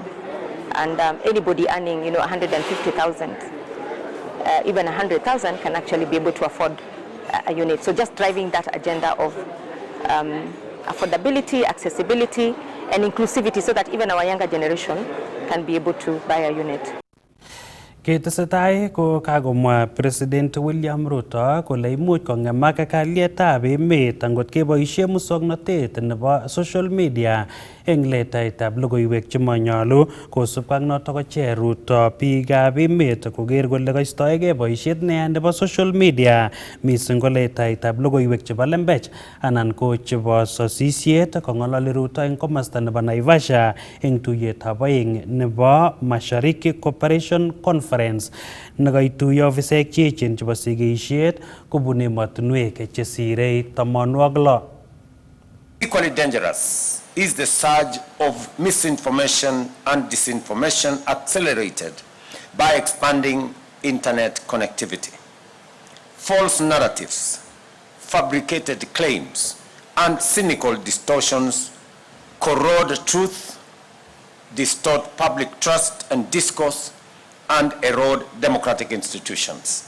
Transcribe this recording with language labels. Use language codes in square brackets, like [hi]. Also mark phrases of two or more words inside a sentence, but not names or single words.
[en] And anybody earning 150,000, even 100,000 can actually be able to afford a unit. So just driving that agenda of affordability, accessibility, and inclusivity, so that even our younger generation can be able to buy a unit. [kln] Ketesetai ko kagomwa President William Ruto kole imuch kong'emak kalyetab emet angot keboisie muswoknotet nebo [en] social media [kln] eng letaitab logoiwek chemanyolu, kosubkei ak notok kocher Ruto biikab emet koker kole kaistoegei boisiet neya nebo [en] social media, [kln] mising ko letaitab logoiwek chebo lembech anan ko chebo sosisiet. Kong'ololi Ruto eng komasta nebo Naivasha eng tuiyetab oeng nebo Mashariki Cooperation Conference nekaituiyo ofisaek che echen chebo sigeisiet kobun emotinwek chesirei 60. [en] Equally dangerous is the surge of misinformation and disinformation accelerated by expanding internet connectivity. False narratives, fabricated claims, and cynical distortions corrode truth, distort public trust and discourse, and erode democratic institutions.